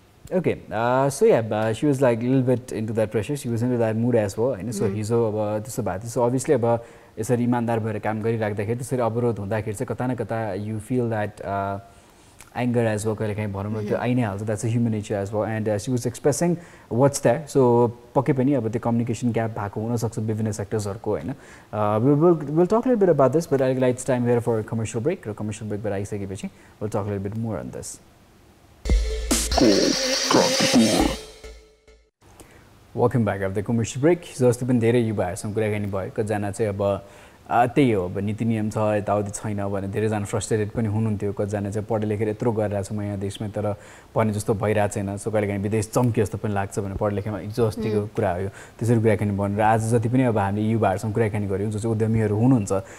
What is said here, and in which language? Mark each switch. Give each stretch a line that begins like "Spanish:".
English: Okay, so yeah, she was like a little bit into that pressure. She was into that mood as well. And so
Nepali: हिजो अब त्यस्तो भएको थियो.
English: So obviously
Nepali: अब यसरी इमानदार भएर काम गरिराख्दाखेरि त्यसरी अवरोध हुँदाखेरि चाहिँ कता न कता
English: you feel that anger as well
Nepali: कहिलेकाहीँ भनौँ न त्यो आइ नै हाल्छ.
English: That's a human nature as well. And she was expressing what's there.
Nepali: So पक्कै पनि अब त्यो communication gap भएको हुनसक्छ विभिन्न सेक्टर्सहरूको होइन.
English: We'll talk a little bit about this, but I think it's time here for a commercial break. र commercial break
Nepali: बाट आइसकेपछि
English: we'll talk a little bit more on this. Welcome back after the commercial break.
Nepali: जस्तो पनि धेरै युवाहरूसँग कुराकानी भयो. कतिजना चाहिँ अब त्यही हो अब नीति नियम छ यताउति छैन भने धेरैजना फ्रस्ट्रेटेड पनि हुनुहुन्थ्यो कतिजना चाहिँ पढे लेखेर यत्रो गरिरहेको छु म यहाँ देशमा तर भने जस्तो भइरहेको छैन सो कहिलेकाहीँ विदेश चम्के जस्तो पनि लाग्छ भने पढे लेखेमा हिजो अस्तिको कुरा हो यो त्यसरी कुराकानी भनेर आज जति पनि अब हामीले युवाहरूसँग कुराकानी गऱ्यौँ जो चाहिँ उद्यमीहरू हुनुहुन्छ